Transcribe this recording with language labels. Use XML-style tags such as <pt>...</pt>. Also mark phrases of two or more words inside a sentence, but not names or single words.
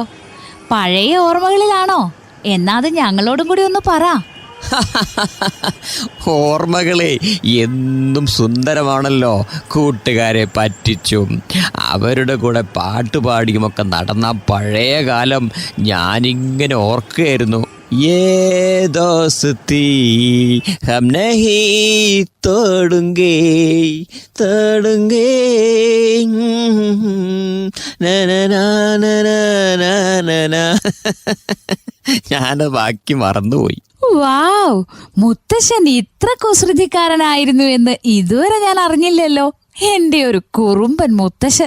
<ml>പഴയ ഓർമ്മകളിലാണോ? എന്നാ അത് ഞങ്ങളോടും കൂടി ഒന്ന് പറ. ഓർമ്മകളെ എന്നും സുന്ദരമാണല്ലോ. കൂട്ടുകാരെ പറ്റിച്ചും അവരുടെ കൂടെ പാട്ടുപാടിയുമൊക്കെ നടന്ന പഴയ കാലം ഞാനിങ്ങനെ ഓർക്കുകയായിരുന്നു.</ml> <hi>ये दोस्ती हम नहीं तोड़ेंगे तोड़ेंगे</hi> <ml>ഞാൻ ബാക്കി മറന്നുപോയി. വാവ്, മുത്തശ്ശൻ ഇത്ര കുസൃതിക്കാരനായിരുന്നു എന്ന് ഇതുവരെ ഞാൻ അറിഞ്ഞില്ലല്ലോ. എന്റെ ഒരു കുറുമ്പൻ മുത്തശ്ശൻ.</ml>